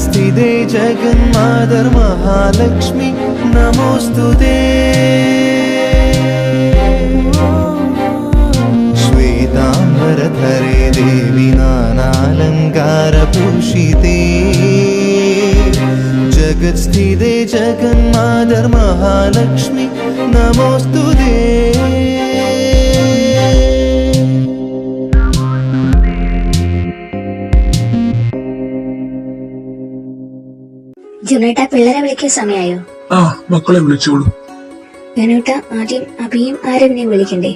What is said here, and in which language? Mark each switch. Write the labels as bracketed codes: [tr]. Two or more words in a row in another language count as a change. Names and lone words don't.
[sa] जगत्स्थिते जगन्मातर् महालक्ष्मी नमोऽस्तुते श्वेताम्बरधरे देवी नानालङ्कारभूषिते जगत्स्थिते जगन्मातर् महालक्ष्मी नमोऽस्तुते [ml] ജുനേട്ട പിള്ളേരെ വിളിക്കാൻ സമയമായോ? ആ മക്കളെ വിളിച്ചോളൂ. ജുനേട്ട ആദ്യം അഭിയും ആരവിനെയും വിളിക്കണ്ടേ?